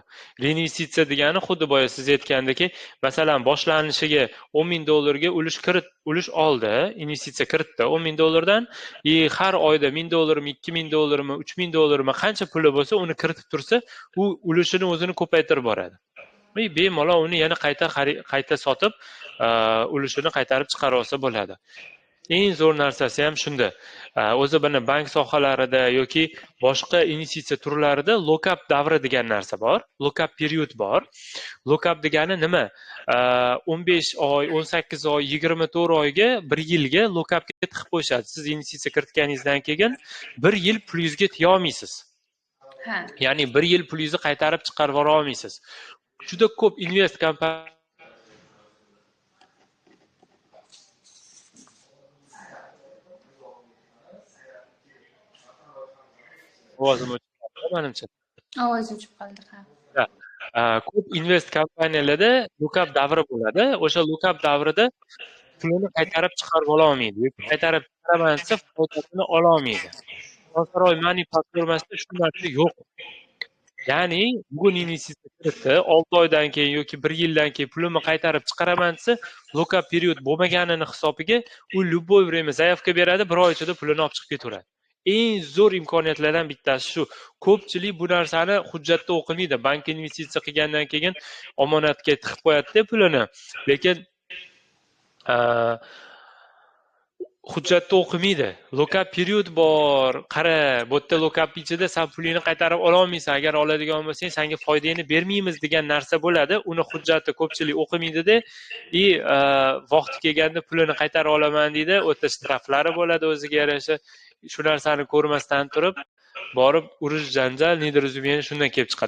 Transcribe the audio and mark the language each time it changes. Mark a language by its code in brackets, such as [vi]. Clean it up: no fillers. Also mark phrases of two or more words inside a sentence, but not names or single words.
[uz] Reinvestitsiya degani xuddi boya siz aytgandek, masalan, boshlanishiga $10,000 ga ulush oldi, investitsiya kiritdi $10,000 dan, har oyda $1,000 mi, $2,000 mi, $3,000 mi qancha puli bo'lsa, uni kiritib tursa, u ulushini o'zini ko'paytirib boradi. Bemalol uni yana qayta sotib, ulushini qaytarib chiqarib olsa bo'ladi. Eng zo'r narsasi ham shunda. O'zi buni bank sohalarida yoki boshqa investitsiya turlarida lock-up davri degan narsa bor. [en] Lock-up period [uz] bor. Lock-up degani nima? 15 oy, 18 oy, 24 oyga, 1 yilga lock-upga tiqib qo'yishadi. Siz investitsiya kiritganingizdan keyin 1 yil pulingizga tiya olmaysiz. Ya'ni 1 yil pulingizni qaytarib chiqarib yubora olmaysiz. Juda ko'p invest kompaniya ovozim o'chib qoldi, menimcha. Ovoz o'chib qoldi, Ko'p invest kompaniyalarda lock-up davri bo'ladi. O'sha lock-up davrida pulini qaytarib chiqarib ola olmaydi yoki qaytarib chiqaraman desa foydasini ola olmaydi. Xonsaroy Money platformasida shu narsa yo'q. Ya'ni bugun investitsiya kiritdi, 6 oydan keyin yoki 1 yildan keyin pulimni qaytarib chiqaraman desa, [en] lock-up period [uz] bo'lmaganini hisobiga u [ru] любое время заявка [uz] beradi, 1 oy ichida pulini olib chiqib ketaveradi. Eng zo'r imkoniyatlardan bittasi shu. Ko'pchilik bu narsani hujjatda o'qimaydi. Bank investitsiya qilgandan keyin omonatga tiqib qo'yadi-da pulini. Lekin hujjatda o'qimaydi. [en] Lock-up period [uz] bor. Qara, bu yerda lock-up ichida sen pulingni qaytarib ola olmaysan. Agar oladigan bo'lsang, senga foydani bermaymiz degan narsa bo'ladi. Uni hujjatda ko'pchilik o'qimaydi-da, vaqti kelganda pulini qaytarib olaman deydi. O'ta shtraflari bo'ladi o'ziga yarasha. Shu narsani ko'rmasdan turib, borib urush janjal, nedorozumение shundan kelib chiqadi.